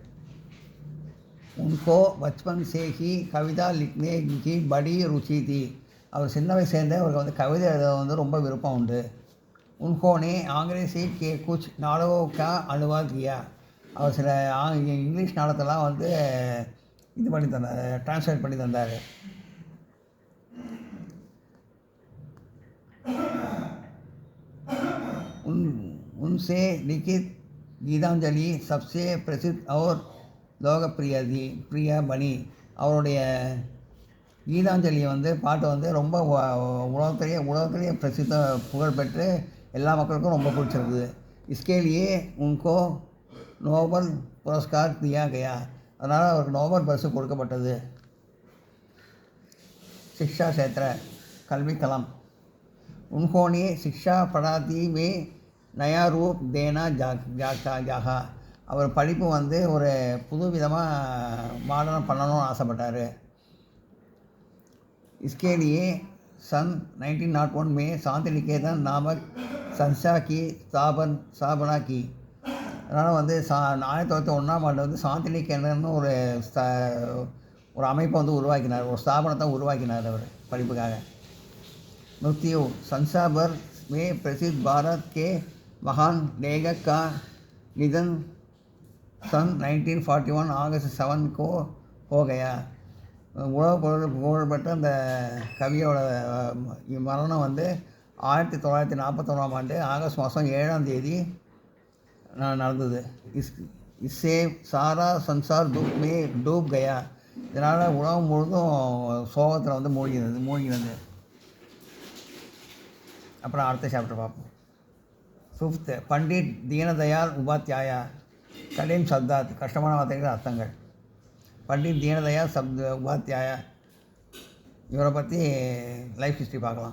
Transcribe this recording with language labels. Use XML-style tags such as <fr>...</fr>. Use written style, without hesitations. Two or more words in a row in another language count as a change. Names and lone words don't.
<hi>उनको बचपन से ही कविता लिखने की बड़ी रुचि थी.</hi> <ta>அவர் சின்ன வயசுலேருந்தே அவருக்கு வந்து கவிதை எழுத வந்து ரொம்ப விருப்பம் உண்டு.</ta> <hi>उन्होंने अंग्रेजी के कुछ नाटकों का अनुवाद किया.</hi> <ta>அவர் சில இங்கிலீஷ் நாடகத்தெல்லாம் வந்து இது பண்ணி தந்தார், டிரான்ஸ்லேட் பண்ணி தந்தார்.</ta> <hi>उनसे लिखित गीतांजलि सबसे प्रसिद्ध और लोकप्रिय बनी.</hi> <ta>அவருடைய கீதாஞ்சலி வந்து பாட்டு வந்து ரொம்ப உலகத்திலேயே பிரசித்த புகழ்பெற்று எல்லா மக்களுக்கும் ரொம்ப பிடிச்சிருக்குது.</ta> <hi>इसके लिए उनको नोबल पुरस्कार दिया गया.</hi> <ta>அதனால் அவருக்கு நோபல் பரிசு கொடுக்கப்பட்டது.</ta> <hi>शिक्षा क्षेत्र कल्वी कलम उन्होंने शिक्षा पढ़ाती में नया रूप देना जागा</hi> <ta>அவர் படிப்பு வந்து ஒரு புது விதமாக மாடர்ன் பண்ணணும்னு ஆசைப்பட்டார்.</ta> <hi>इसके लिए सन 1901 में शांति निकेतन नामक संस्था की स्थापना की.</hi> <ta>அதனால் வந்து 1901 வந்து சாந்தி நிகேதன் ஒரு அமைப்பை வந்து உருவாக்கினார், ஒரு ஸ்தாபனத்தை உருவாக்கினார் அவர் படிப்புக்காக.</ta> <hi>मृत्यु संसार भर में प्रसिद्ध भारत के महान लेखक का निधन सन 1941 अगस्त 7 को हो गया.</hi> <ta>புகழ்பெற்ற அந்த கவியோட மரணம் வந்து 1941 ஆண்டு ஆகஸ்ட் மாதம் 7ஆம் தேதி நடந்தது.</ta> <hi>इससे सारा संसार दुख में डूब गया.</hi> <ta>இதனால் உலகம் முழுதும் சோகத்தில் வந்து மூழ்கினது. அப்புறம் அடுத்த சாப்டர் பார்ப்போம். 5th பண்டிட் தீனதயாள் உபாத்யாயா.</ta> <hi>कठिन शब्दार्थ,</hi> <ta>கஷ்டமான வார்த்தைகள் அர்த்தங்கள். பண்டிட் தீனதயாள் உபாத்யாயா இவரை பற்றி</ta> <en>life history</en> <ta>பார்க்கலாம்.</ta>